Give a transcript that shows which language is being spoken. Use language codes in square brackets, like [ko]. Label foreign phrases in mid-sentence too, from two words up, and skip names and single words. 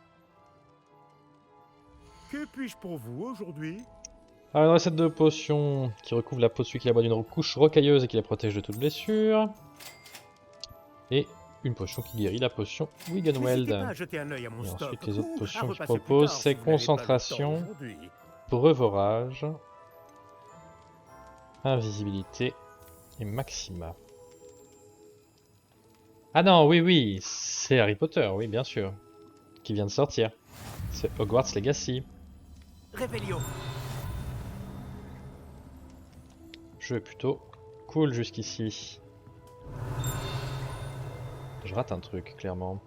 [fr] Que puis-je pour vous aujourd'hui? Alors, une recette de potion qui recouvre la peau de celui qui la boit d'une couche rocailleuse et qui la protège de toute blessure. Et une potion qui guérit la potion Wiggenweld. N'hésitez pas à jeter un œil à mon Et stock, ensuite, les autres ou à potions qu'il repasser plus propose, tard c'est si vous n'avez pas le temps concentration, aujourd'hui. breuvorage, invisibilité et maxima. Ah non, oui, oui, c'est Harry Potter, oui, bien sûr. Qui vient de sortir. C'est Hogwarts Legacy. Réveillon. Jeu plutôt cool jusqu'ici. Je rate un truc, clairement.